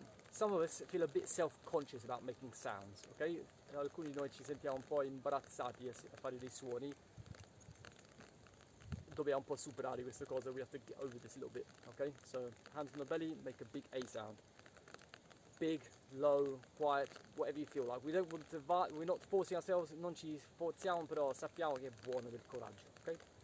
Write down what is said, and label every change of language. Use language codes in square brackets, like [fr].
[en] Some of us feel a bit self-conscious about making sounds, ok? [it] Alcuni di noi ci sentiamo un po' imbarazzati a fare dei suoni. Dobbiamo un po' superare questa cosa, [en] we have to get over this a little bit, ok? So hands on the belly, make a big A sound. Big, low, quiet, whatever you feel like. We don't want to, we're not forcing ourselves, [it] non ci forziamo, però sappiamo che è buono del coraggio, ok?